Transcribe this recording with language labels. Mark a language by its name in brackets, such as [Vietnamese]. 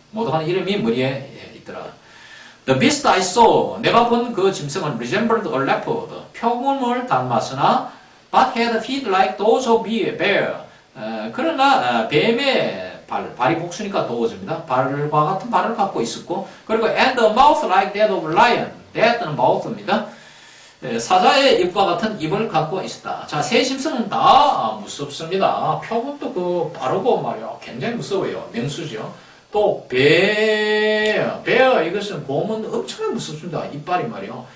[Korean] 모독하는 이름이 머리에 있더라. [English] The beast I saw, [Korean] 내가 본 그 짐승은 [English] resembled a leopard, [Korean] 표범을 닮았으나 [English] but had feet like those of a bear. [Korean] 그러나 뱀의 발이 복수니까 도어즈입니다. 발과 같은 발을 갖고 있었고, 그리고 [English] and a mouth like that of lion. [Korean] that는 mouth입니다. 사자의 입과 같은 입을 갖고 있었다. 자, 새 짐승은 다 무섭습니다. 표범도 빠르고 말이야. 굉장히 무서워요. 명수죠. 또 베어 이것은 곰은 엄청나게 무섭습니다. 이빨이 말이요.